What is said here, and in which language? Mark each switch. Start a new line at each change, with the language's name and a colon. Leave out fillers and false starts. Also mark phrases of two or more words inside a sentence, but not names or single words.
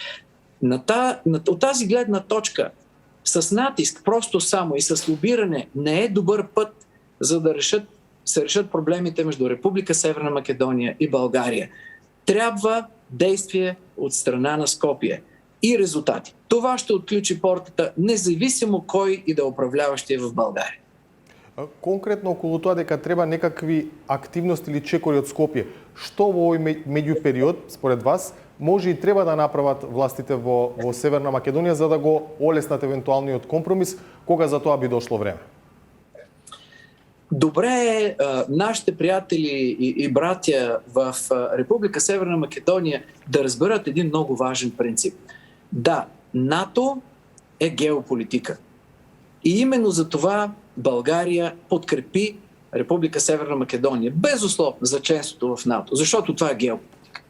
Bulgarian: От тази гледна точка, с натиск, просто само и с лобиране не е добър път, за да се решат проблемите между Република Северна Македония и България. Трябва действие от страна на Скопие и резултати. Това ще отключи портата, независимо кой и да управляващия в България.
Macedonian: Конкретно околу тоа дека треба некакви активности или чекори од Скопје, што во овој меѓупериод, според вас, може и треба да направат властите во Северна Македонија за да го олеснат евентуалниот компромис, кога за тоа би дошло време?
Bulgarian: Добре е нашите приятели и братя в Република Северна Македония да разберат един много важен принцип. Да, НАТО е геополитика. И именно за това България подкрепи Република Северна Македония безусловно за членството в НАТО, защото това е геополитика.